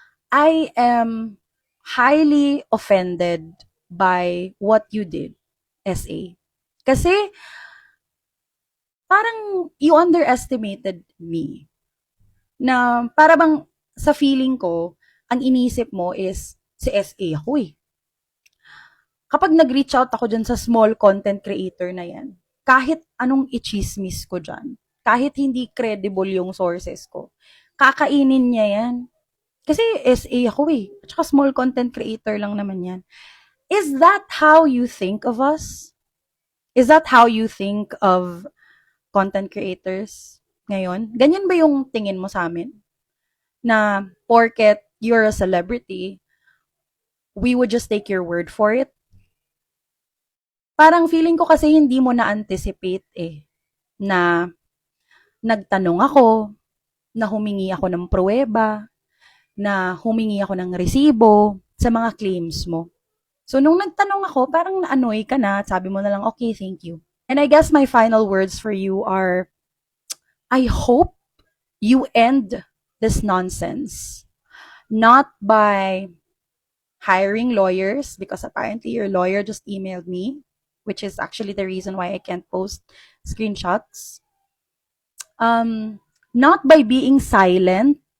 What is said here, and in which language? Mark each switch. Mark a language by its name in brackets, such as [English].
[English] I am highly offended by what you did, SA. [Filipino] Kasi, parang [English] you underestimated me. [Filipino] Na para bang sa feeling ko, ang inisip mo is si SA ako eh. Kapag nag-reach out ako dyan sa small content creator na yan, kahit anong i-chismis ko dyan, kahit hindi credible yung sources ko, kakainin niya yan. Kasi SA ako eh. At saka small content creator lang naman yan. [English] Is that how you think of us? Is that how you think of content creators ngayon? [Filipino] Ganyan ba yung tingin mo sa amin? Na porket [English] you're a celebrity, we would just take your word for it? [Filipino] Parang feeling ko kasi hindi mo na-anticipate eh, na nagtanong ako, na humingi ako ng pruweba, na humingi ako ng resibo sa mga claims mo. So, nung nagtanong ako, parang na-annoy ka na at sabi mo na lang, [English] okay, thank you. And I guess my final words for you are, I hope you end this nonsense. Not by hiring lawyers, because apparently your lawyer just emailed me, which is actually the reason why I can't post screenshots. Not by being silent